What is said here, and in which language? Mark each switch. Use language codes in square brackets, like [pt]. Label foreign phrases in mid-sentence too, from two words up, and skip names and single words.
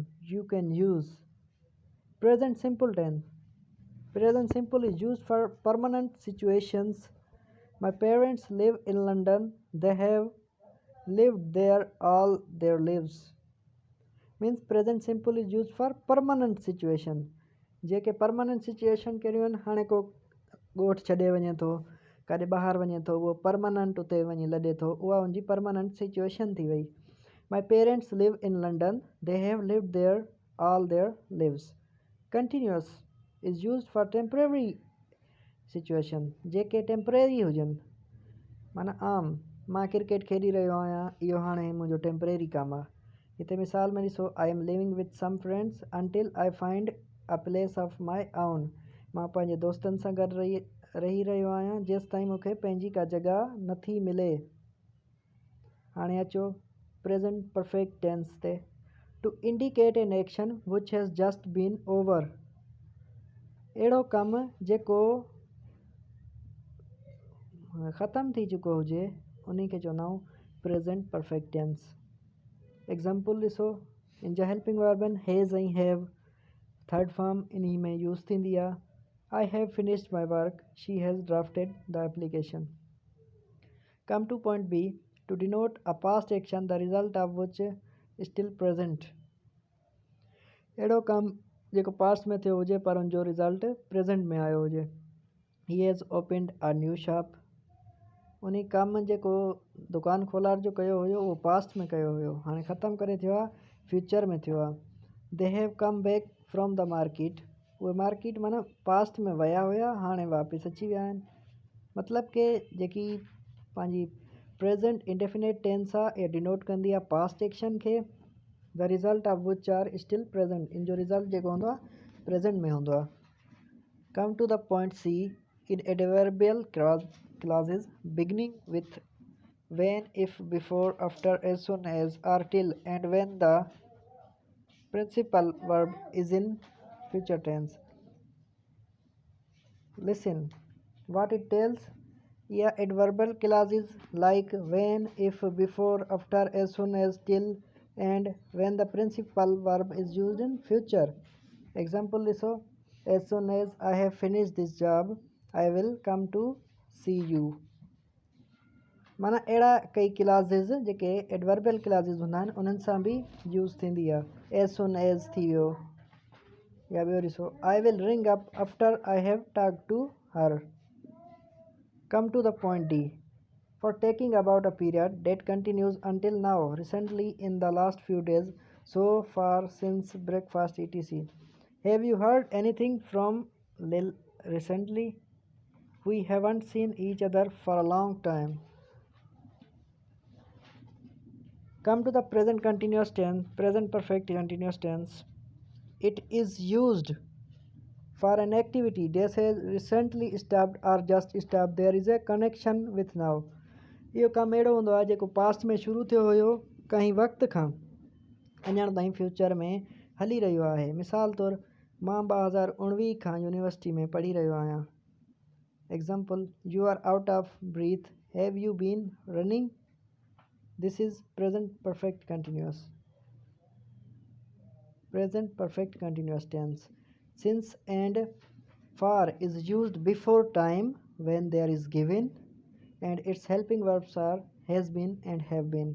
[en] You can use present simple tense. Present simple is used for permanent situations. My parents live in London. They have lived there all their lives. Means present simple is used for permanent situation. [sd] जेके [en] permanent situation [sd] कहिड़ियूं आहिनि. हाणे को ॻोठु छॾे वञे थो, काॾे ॿाहिरि वञे थो, उहो परमानेंट उते वञी लॾे थो, उहा हुनजी [en] permanent situation [sd] थी वई. [en] My parents live in London. They have lived there all their lives. Continuous is use for temporary situation. [sd] जेके टेम्परेरी हुजनि, माना आम. मां क्रिकेट खेॾी रहियो आहियां, इहो हाणे मुंहिंजो टेम्परेरी कमु आहे। हिते मिसाल में ॾिसो, [en] I am living with some friends until I find a place of my own. [sd] मां पंहिंजे दोस्तनि सां गॾु रही रहियो आहियां जेसि ताईं मूंखे पंहिंजी का जॻह नथी मिले। हाणे अचो [en] present perfect tense [sd] ते। [en] To indicate an action which has just been over. [sd] अहिड़ो कमु जेको ख़तमु थी चुको हुजे उन खे चवंदा आहियूं [en] present perfect tense. [sd] एग्ज़ाम्पल ॾिसो, इन जा [en] helping verb [sd] आहिनि हैज़ ऐं हैव। [en] third form [sd] इन में यूज़ थींदी आहे। [en] I have finished my work, she has drafted the application. Come to point B, to denote a past action the result of which still present. [sd] अहिड़ो कमु जेको पास्ट में थियो हुजे पर उनजो रिज़ल्ट प्रेज़ेंट में आयो हुजे। [en] He has opened a new shop. [sd] उन कमु जेको दुकानु खोलाइण जो कयो हुयो उहो पास्ट में कयो हुयो, हाणे ख़तमु करे थियो आहे, फ्यूचर में थियो आहे। [en] They have come back from the market. [sd] उहे मार्केट माना पास्ट में विया हुया, हाणे वापसि अची विया आहिनि। मतिलबु कि जेकी पंहिंजी [en] present indefinite tense [sd] आहे इहा डिनोट कंदी आहे [en] past action [sd] खे, [en] the result of which are still present. [sd] इन जो रिज़ल्ट जेको हूंदो आहे प्रेज़ेंट में हूंदो आहे। [en] come to the point C, in adverbial clauses beginning with when, if, before, after, as soon as, or till, and when the principal verb is in future tense. Listen what it tells. Yeah, adverbial clauses like when, if, before, after, as soon as, till, and when the principal verb is used in future. Example लिसो, as soon as I have finished this job I will come to see you। [sd] माना अहिड़ा कई क्लाज़िस जेके [en] adverbial clauses [sd] हूंदा आहिनि उन्हनि सां बि यूज़ थींदी आहे। [en] as soon as [sd] थी वियो, या ॿियो ॾिसो, [en] I will ring up after I have talk to her. Come to the point D, For taking about a period that continues until now, recently, in the last few days, so far, since, breakfast, etc. Have you heard anything from Lil recently? We haven't seen each other for a long time. Come to the present continuous tense, present perfect continuous tense. It is used for an activity that has recently stopped or just stopped. There is a connection with now. [sd] इहो कमु अहिड़ो हूंदो आहे जेको पास्ट में शुरू थियो हुयो कंहिं वक़्त खां अञा ताईं फ्यूचर में हली रहियो आहे। मिसाल तौरु, मां 2019 खां यूनिवर्सिटी में पढ़ी रहियो आहियां। [en] Example, you are out of breath, have you been running? This is present perfect continuous tense. Since and for is used before time when there is given, and its helping verbs are has been and have been.